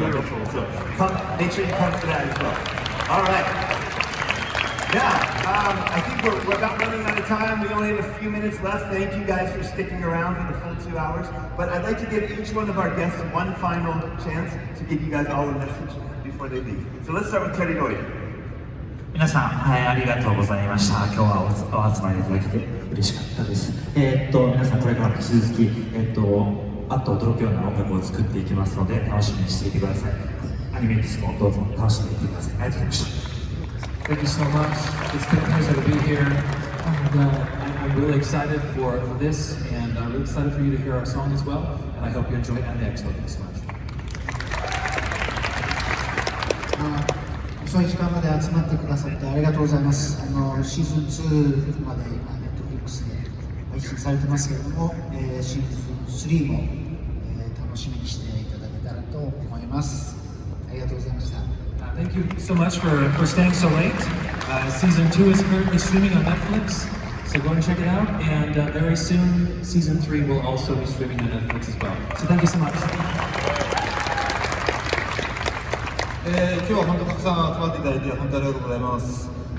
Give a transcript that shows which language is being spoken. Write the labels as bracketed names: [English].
[English] So make sure you come to that as well. All right. Yeah, I think we're about running out of time. We only have a few minutes left. Thank you guys for sticking around for the full 2 hours. But I'd like to give each one of our guests one final chance to give you guys all a message before they leave. So let's start with Terry Lloyd. [Japanese] 皆さん、はい、ありがとうございました。今日はお集まりいただけて嬉しかったです。皆さんこれからも引き続き、あっと驚くような音楽を作っていきますので、楽しみにしていてください。アニメディスもどうぞ楽しんでいってください。ありがとうございました。 [English] Thank you so much. It's been a pleasure to be here. And I'm really excited for this, and I'm really excited for you to hear our song as well. And I hope you enjoy Anime Expo. Thanks so much. [Japanese] 遅い時間まで集まってくださってありがとうございます。シーズン2までNetflixで配信されてますけれども、シーズン3も、楽しみにしていただけたらと思います。ありがとうございました。 [English] Thank you so much for staying so late. Season 2 is currently streaming on Netflix, so go and check it out. And very soon, Season 3 will also be streaming on Netflix as well. So thank you so much. [Japanese] 今日は本当たくさん集まっていただいて本当にありがとうございます。